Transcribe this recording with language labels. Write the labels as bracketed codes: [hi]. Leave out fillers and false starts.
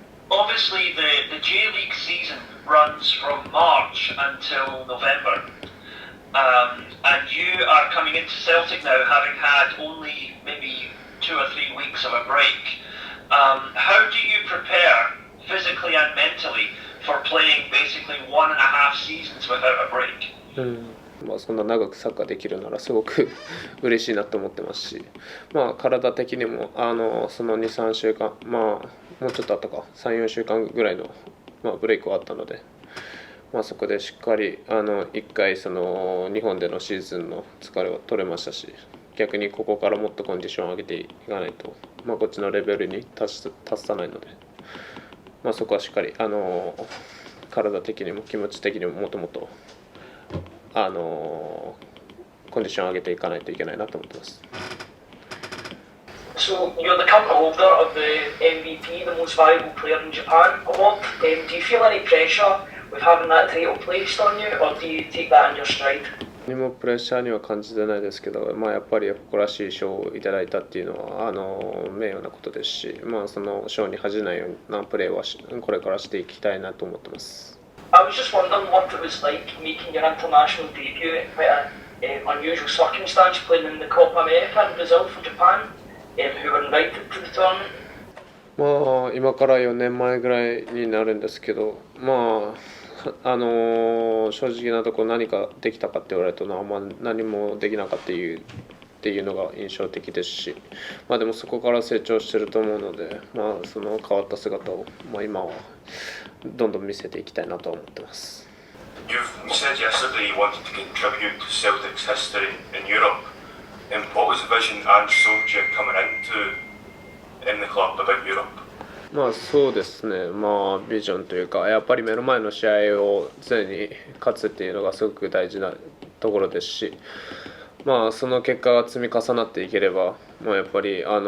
[en] Obviously, the J League season runs from March until November, and you are coming into Celtic now, having had only maybe 2 or 3 weeks of a break. How do you prepare physically and mentally for playing basically 1.5 seasons without a break? [ja] そんな長くサッカーできるならすごく嬉しいなと思ってますし、体的にもその 2,3 週間、もうちょっとあったか 3,4 週間ぐらいの、ブレイクはあったので、そこでしっかり1回その日本でのシーズンの疲れを取れましたし、逆にここからもっとコンディションを上げていかないと、こっちのレベルに達さないので、そこはしっかり体的にも気持ち的にももっともっとコンディションを上げていかないといけないなと思ってます。 [en] So you're the current holder of the MVP, the most valuable player in Japan award. Do you feel any pressure with having that title placed on you, or do you take that in your stride? [ja] 何もプレッシャーには感じてないですけど、やっぱり誇らしい賞をいただいたっていうのは名誉なことですし、その賞に恥じないようなプレーはこれからしていきたいなと思ってます。 [en] I was just wondering what it was like making your international debut in quite an unusual circumstance, playing in the Copa America in Brazil for Japan, who were invited to the tournament. [ja] 今から4年前ぐらいになるんですけど、正直なところ何かできたかって言われると何もできなかったっていうのが印象的ですし、でもそこから成長してると思うので、その変わった姿を、今はどんどん見せていきたいなと思ってます。 [en] You said yesterday you wanted to contribute to Celtic's history in Europe. What was the vision and Solskjaer coming in the club about Europe? [ja] そうですね、ビジョンというか、やっぱり目の前の試合を常に勝つっていうのがすごく大事なところですし、その結果が積み重なっていければ、やっぱり